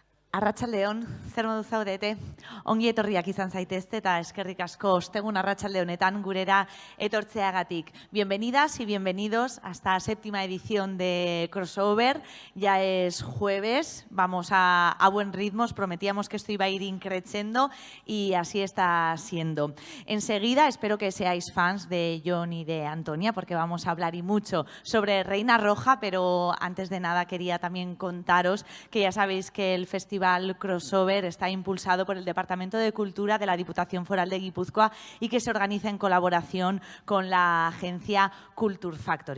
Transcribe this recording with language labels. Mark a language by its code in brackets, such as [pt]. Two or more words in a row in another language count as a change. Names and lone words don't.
[eu] Arratsaldeon, zer modu zaudete? Ongi etorriak izan zaitezte eta eskerrik asko ostegun arratsalde honetan gurera etortzeagatik. [es] Bienvenidas y bienvenidos a esta séptima edición de Crossover. Ya es jueves, vamos a buen ritmo, os prometíamos que esto iba a ir increciendo y así está siendo. Enseguida espero que seáis fans de Jon y de Antonia porque vamos a hablar y mucho sobre Reina Roja, pero antes de nada quería también contaros que ya sabéis que el Festival Crossover está impulsado por el Departamento de Cultura de la Diputación Foral de Guipúzcoa y que se organiza en colaboración con la agencia Culture Factory.